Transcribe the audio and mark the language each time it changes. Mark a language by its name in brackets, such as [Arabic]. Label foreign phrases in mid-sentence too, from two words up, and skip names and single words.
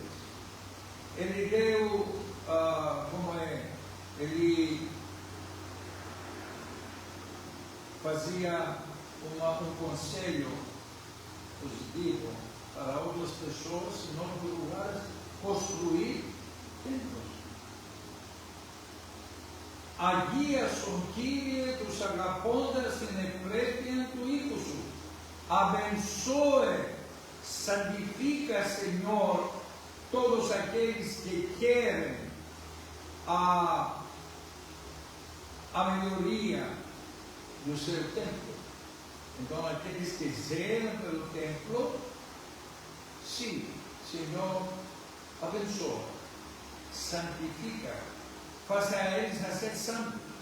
[Portuguese] Ele deu, ele fazia um conselho positivo para outras pessoas, em outros lugares, construir templos. [Greek] Αγία σον Κύριε τους αγαπώντας την ευπρέπεια του οίκου σου. [Portuguese] Abençoe, santifica, Senhor, todos aqueles que querem a melhoria do seu templo. Então, aqueles que zelam pelo templo, sim, Senhor, abençoa, santifica, faça a eles a ser santos.